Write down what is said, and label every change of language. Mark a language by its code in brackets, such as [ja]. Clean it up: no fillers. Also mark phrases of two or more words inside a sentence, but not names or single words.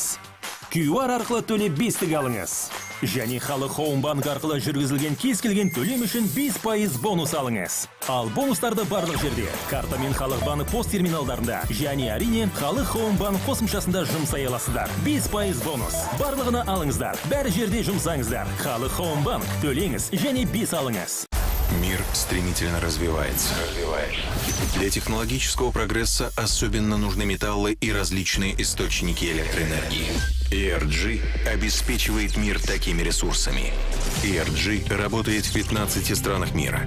[kk] QR арқылы төлеп 5-тік алыңыз. Және Халық Хоум банк арқылы жүргізілген кез келген төлем үшін 5% бонус алыңыз. Ал бонустарды барлық жерде, картамен Халық банк пост терминалдарында, және әрине Халық Хоум банк қосымшасында жұмсай аласыздар. 5% бонус. Барлығына алыңыздар. Бәрі жерде жұмсаңыздар. Халық Хоум банк, төлеңіз және 5 алыңыз. [ru] Мир стремительно развивается. Для технологического прогресса особенно нужны металлы и различные источники электроэнергии. ENG обеспечивает мир такими ресурсами. ENG работает в 15 странах мира.